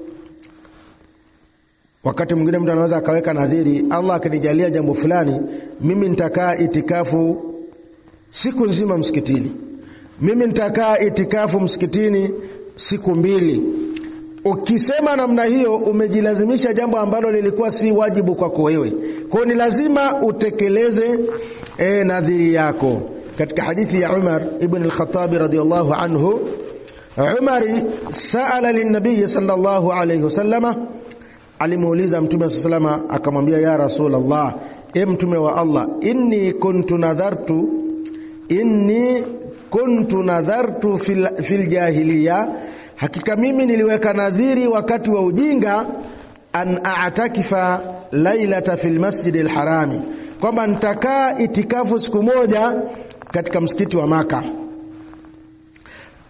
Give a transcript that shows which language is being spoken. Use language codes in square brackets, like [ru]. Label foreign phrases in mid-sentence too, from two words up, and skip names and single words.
[sw] Wakati mwingine mtu anaweza akaweka nadhiri, Allah akinijalia jambo fulani, mimi nitakaa itikafu siku nzima msikitini, mimi nitakaa itikafu msikitini siku 2. Ukisema namna hiyo umejilazimisha jambo ambalo lilikuwa si wajibu kwako wewe. Kwa ni lazima utekeleze nadhiri yako. Katika hadithi ya Umar ibn al-Khattab [ar] رضي الله عنه, [sw] Umar [ar] سأل للنبي صلى الله عليه وسلم, [sw] alimuuliza mtume [ar] صلى الله عليه وسلم, [sw] akamwambia [ar] يا رسول الله, [sw] mtume wa Allah, inni [ar] كنت نذرت في الجاهلية, [sw] hakika mimi niliweka nadhiri wakati wa ujinga, [ar] أن أعتكف ليلة في المسجد الحرام, [sw] kwamba nitakaa itikafu siku 1 katika msikiti wa Maka.